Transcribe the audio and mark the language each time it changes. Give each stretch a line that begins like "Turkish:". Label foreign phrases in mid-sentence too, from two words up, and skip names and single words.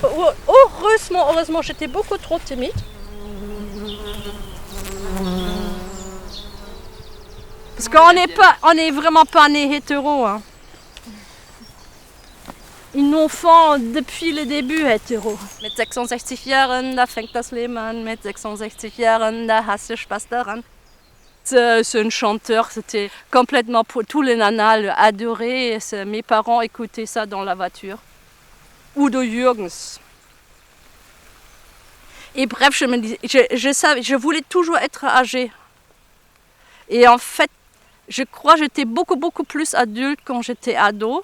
French: Heureusement, j'étais beaucoup trop timide. Parce qu'on n'est vraiment pas nés hétéros. Hein. Ils nous font depuis le début hétéros.
German: Mit 66 Jahren, da fängt das Leben an. Mit 66 Jahren, da hast du Spaß daran.
French: C'est un chanteur, c'était complètement pour tous les nanas adoré. Mes parents écoutaient ça dans la voiture. Udo Jürgens. Et bref, je voulais toujours être âgée. Et en fait, je crois que j'étais beaucoup plus adulte quand j'étais ado.